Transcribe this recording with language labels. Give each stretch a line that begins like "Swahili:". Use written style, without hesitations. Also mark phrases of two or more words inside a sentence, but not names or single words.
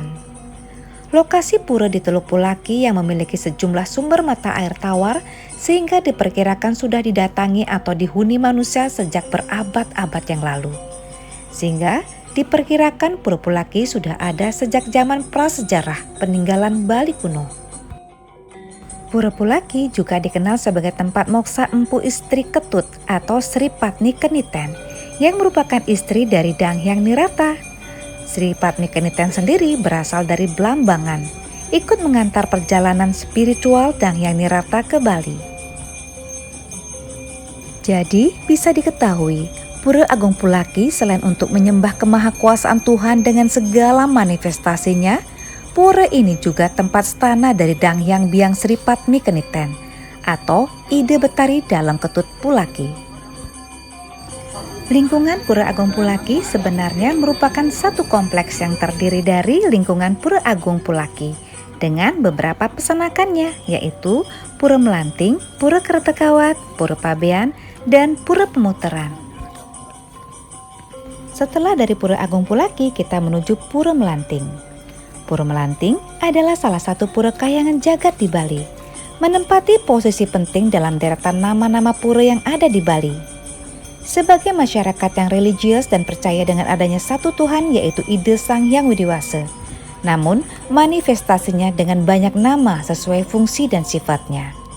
Indonesian: Lokasi pura di Teluk Pulaki yang memiliki sejumlah sumber mata air tawar sehingga diperkirakan sudah didatangi atau dihuni manusia sejak berabad-abad yang lalu. Sehingga diperkirakan Pura Pulaki sudah ada sejak zaman prasejarah peninggalan Bali kuno. Pura Pulaki juga dikenal sebagai tempat moksa Empu Istri Ketut atau Sri Patni Keniten yang merupakan istri dari Dang Hyang Nirarta. Sri Patni Keniten sendiri berasal dari Blambangan, ikut mengantar perjalanan spiritual Dang Hyang Nirarta ke Bali. Jadi bisa diketahui, Pura Agung Pulaki selain untuk menyembah kemahakuasaan Tuhan dengan segala manifestasinya, pura ini juga tempat stana dari Dang Hyang Biang Sri Patni Keniten atau ide Betari dalam Ketut Pulaki. Lingkungan Pura Agung Pulaki sebenarnya merupakan satu kompleks yang terdiri dari lingkungan Pura Agung Pulaki dengan beberapa pesanakannya, yaitu Pura Melanting, Pura Kertekawat, Pura Pabean, dan Pura Pemuteran. Setelah dari Pura Agung Pulaki, kita menuju Pura Melanting. Pura Melanting adalah salah satu pura kayangan jagat di Bali, menempati posisi penting dalam deretan nama-nama pura yang ada di Bali. Sebagai masyarakat yang religius dan percaya dengan adanya satu Tuhan yaitu ide Sang Hyang Widiwasa, namun manifestasinya dengan banyak nama sesuai fungsi dan sifatnya.